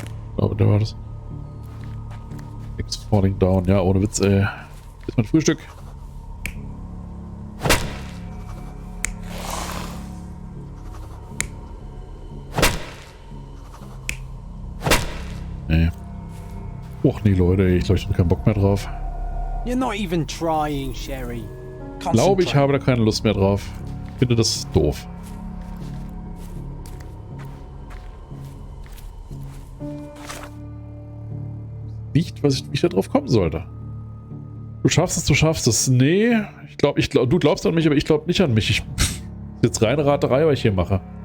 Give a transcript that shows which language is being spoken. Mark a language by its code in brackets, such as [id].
[de] Ich glaube, der war das. [en] X falling down. [de] Ja, ohne Witz, ey. Ist mein Frühstück. Nee. Och nee, Leute, ich glaube, ich habe keinen Bock mehr drauf. [en] You're not even trying, Sherry. [de] Ich glaube, ich habe da keine Lust mehr drauf. Ich finde das doof. Nicht, wie ich da drauf kommen sollte. Du schaffst es, du schaffst es. Nee, du glaubst an mich, aber ich glaube nicht an mich. Jetzt reine Raterei, was ich hier mache.